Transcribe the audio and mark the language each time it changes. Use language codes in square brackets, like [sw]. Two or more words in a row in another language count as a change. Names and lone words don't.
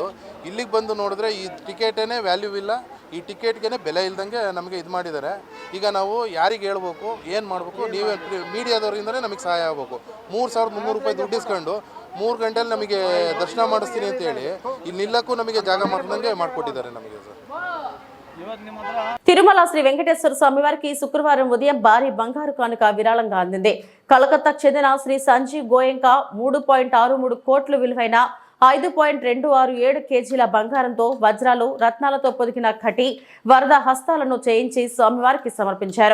[kn] ಇಲ್ಲಿಗೆ ಬಂದು ನೋಡಿದ್ರೆ ಈ ಟಿಕೆಟೇ ವ್ಯಾಲ್ಯೂ ಇಲ್ಲ, ಈ ಟಿಕೆಟ್ಗೆ ಬೆಲೆ ಇಲ್ದಂಗೆ ನಮಗೆ ಇದು ಮಾಡಿದ್ದಾರೆ. ಈಗ ನಾವು ಯಾರಿಗೆ ಹೇಳ್ಬೇಕು, ಏನು ಮಾಡಬೇಕು, ನೀವೇ ಮೀಡಿಯಾದವರಿಂದಲೇ ನಮಗೆ ಸಹಾಯ ಆಗಬೇಕು. 3,300 ರೂಪಾಯಿ ದುಡ್ಡು ಇಸ್ಕೊಂಡು 3 ಗಂಟೆಯಲ್ಲಿ ನಮಗೆ ದರ್ಶನ ಮಾಡಿಸ್ತೀನಿ ಅಂತ ಹೇಳಿ ಇಲ್ಲಿ ನಿಲ್ಲಕ್ಕೂ ನಮಗೆ ಜಾಗ ಮಾಡ್ದಂಗೆ ಮಾಡಿಕೊಟ್ಟಿದ್ದಾರೆ ನಮಗೆ ಸರ್. [te] తిరుమల శ్రీ వెంకటేశ్వర స్వామి వారికి శుక్రవారం ఉదయం భారీ బంగారు కానుక విరాళంగా అందింది. కలకత్తాకు చెందిన శ్రీ సంజీవ్ గోయంకా 3.63 కోట్లు విలువైన 5.267 కేజీల బంగారంతో వజ్రాలు రత్నాలతో పొదిగిన కటి వరద హస్తాలను చేయించి స్వామివారికి సమర్పించారు.